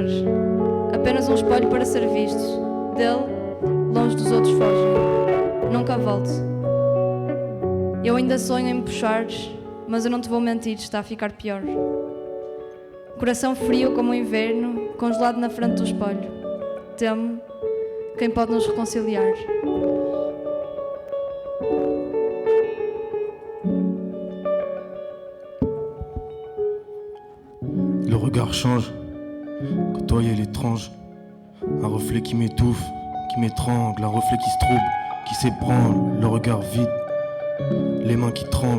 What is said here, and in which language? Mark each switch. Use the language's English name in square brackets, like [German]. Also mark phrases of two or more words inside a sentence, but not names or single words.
[Portuguese] Apenas um espelho para ser visto. Dele, longe dos outros fogem. Nunca volto. Eu ainda sonho em me puxares, mas eu não te vou mentir, está a ficar pior. Coração frio como o inverno, congelado na frente do espelho. Temo quem pode nos reconciliar. [French] Le regard change, côtoyer l'étrange. Un reflet qui m'étouffe, qui m'étrangle, un reflet qui se trouble, qui s'ébranle, le regard vide, les mains qui tremblent.